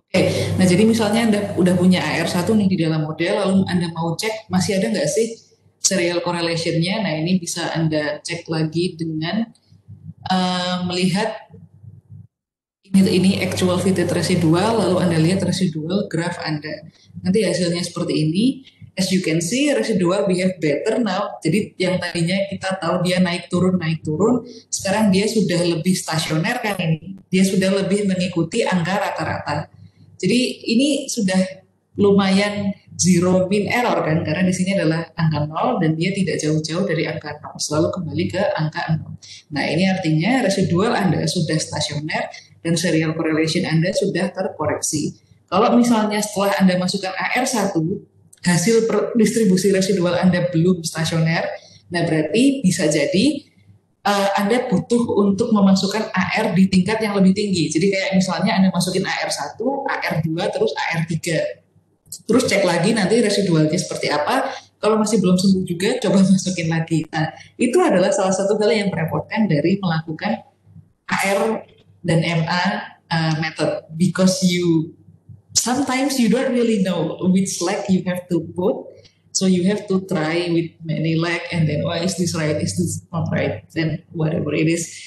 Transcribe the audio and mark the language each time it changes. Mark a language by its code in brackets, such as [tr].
[id] Oke, nah jadi misalnya Anda udah punya AR1 nih di dalam model, lalu Anda mau cek masih ada nggak sih serial correlation-nya. Nah, ini bisa Anda cek lagi dengan melihat ini actual fitted residual, lalu Anda lihat residual graph Anda. Nanti hasilnya seperti ini. [en] As you can see, residual behave better now. [id] Jadi yang tadinya kita tahu dia naik turun, sekarang dia sudah lebih stasioner kan ini. Dia sudah lebih mengikuti angka rata-rata. Jadi ini sudah lumayan zero mean error kan, karena di sini adalah angka 0 dan dia tidak jauh-jauh dari angka 0, selalu kembali ke angka 0. Nah, ini artinya residual Anda sudah stasioner dan serial correlation Anda sudah terkoreksi. Kalau misalnya setelah Anda masukkan AR1, hasil distribusi residual Anda belum stasioner, nah berarti bisa jadi Anda butuh untuk memasukkan AR di tingkat yang lebih tinggi. Jadi kayak misalnya Anda masukin AR1, AR2, terus AR3. Terus cek lagi nanti residualnya seperti apa. Kalau masih belum sembuh juga, coba masukin lagi. Nah, itu adalah salah satu hal yang merepotkan dari melakukan AR dan MA method. [en] Because sometimes you don't really know which leg you have to put. So you have to try with many leg and then, is this right, is this not right, then whatever it is.